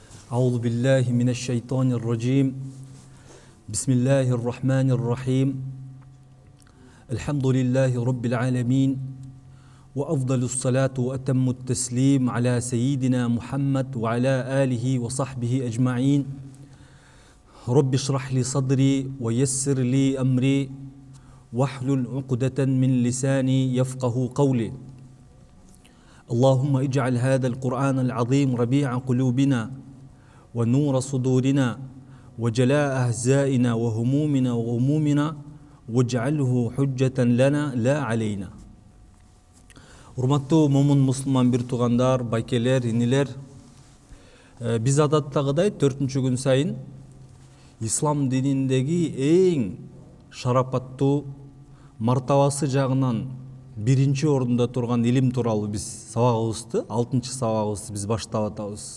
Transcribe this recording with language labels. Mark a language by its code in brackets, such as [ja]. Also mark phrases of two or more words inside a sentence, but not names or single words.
[ar] أعوذ بالله من الشيطان الرجيم بسم الله الرحمن الرحيم الحمد لله رب العالمين وأفضل الصلاة وأتم التسليم على سيدنا محمد وعلى آله وصحبه أجمعين رب اشرح لي صدري ويسر لي أمري واحلل عقدة من لساني يفقه قولي اللهم اجعل هذا القرآن العظيم ربيع قلوبنا ونور صدورنا وجلاء أحزائنا وهمومنا وغمومنا واجعله حجة لنا لا علينا. [ky] Урматтуу момун мусулман бир туугандар, байкелер, инилер, биз адаттагыдай 4-чү күн сайын ислам дининдеги эң шарапаттуу мартабасы жагынан биринчи орунда турган илим тууралуу биз сабагыбызды, 6-чы сабагыбызды биз баштап атабыз.